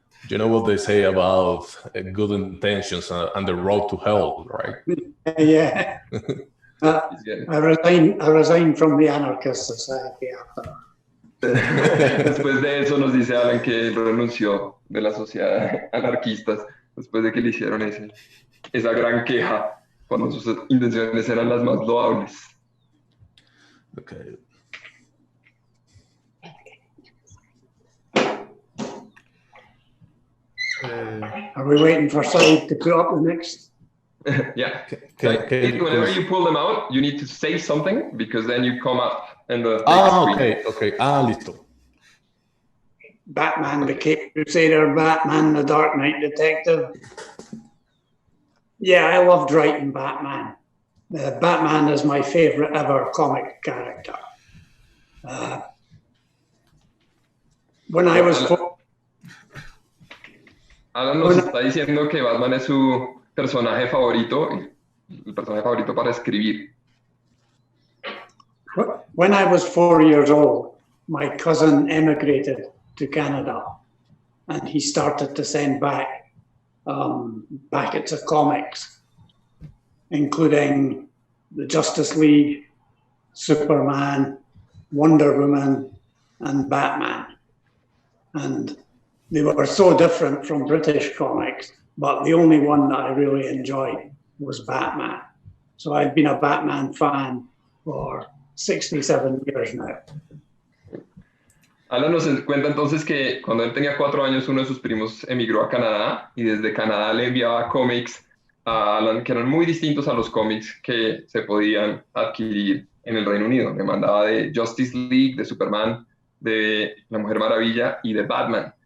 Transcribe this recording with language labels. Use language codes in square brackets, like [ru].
[en] You know what they say about good intentions and the road to hell, right? Yeah. I resigned from the Anarchist Society after. [es] Después de eso nos dice Alan que él renunció de la Sociedad de Anarquistas después de que le hicieron esa gran queja cuando sus intenciones eran las más loables. [en] Okay. Are we waiting for Said to put up the next? Yeah. Whenever you pull them out, you need to say something because then you come up in the [es] okay. Listo. [en] Batman, the Cape Crusader, Batman, the Dark Knight Detective. Yeah, I loved writing Batman. Batman is my favorite ever comic character. When I was [es] Alan nos está diciendo que Batman es su personaje favorito, el personaje favorito para escribir. [en] When I was 4 years old, my cousin emigrated to Canada, and he started to send back packets of comics, including the Justice League, Superman, Wonder Woman, and Batman. And they were so different from British comics, but the only one that I really enjoyed was Batman. So I've been a Batman fan for 67 years now. [es] Alan nos cuenta entonces que cuando él tenía 4 años, uno de sus primos emigró a Canadá y desde Canadá le enviaba cómics a Alan que eran muy distintos a los cómics que se podían adquirir en el Reino Unido. Le mandaba de Justice League, de Superman, de La Mujer Maravilla y de Batman.